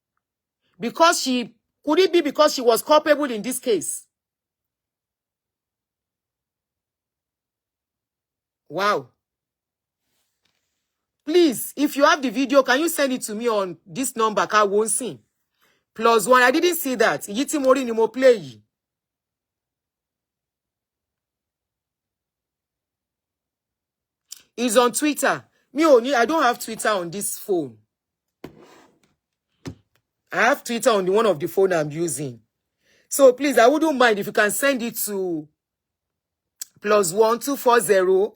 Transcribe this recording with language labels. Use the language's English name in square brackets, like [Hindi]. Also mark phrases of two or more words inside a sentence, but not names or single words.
[English] Could it be because she was culpable in this case? Wow. Please, if you have the video, can you send it to me on this number? I won't see. +1. I didn't see that. [Yoruba] Yiti mori ni mo [English] play. It's on Twitter. I don't have Twitter on this phone. I have Twitter on one of the phone I'm using. So please, I wouldn't mind if you can send it to +1 240.